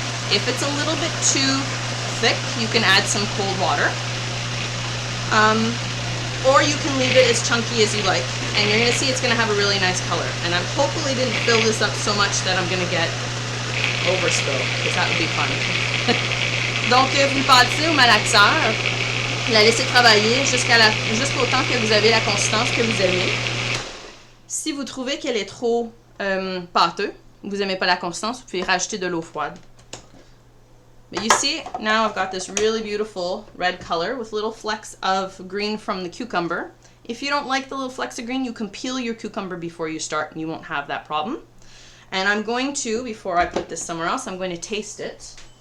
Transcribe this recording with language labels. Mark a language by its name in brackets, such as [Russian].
[English] If it's a little bit too thick, you can add some cold water. Or you can leave it as chunky as you like. And you're going to see it's going to have a really nice color. And I hopefully didn't fill this up so much that I'm going to get overspill, because that would be fun. [French] Donc, vous le passez au malaxeur, la laissez travailler jusqu'au temps que vous avez la consistance que vous aimez. Si vous trouvez qu'elle est trop pâteuse, vous n'aimez pas la consistance, vous pouvez rajouter de l'eau froide. [English] But you see, now I've got this really beautiful red color with little flecks of green from the cucumber. If you don't like the little flecks of green, you can peel your cucumber before you start and you won't have that problem. And I'm going to, before I put this somewhere else, I'm going to taste it.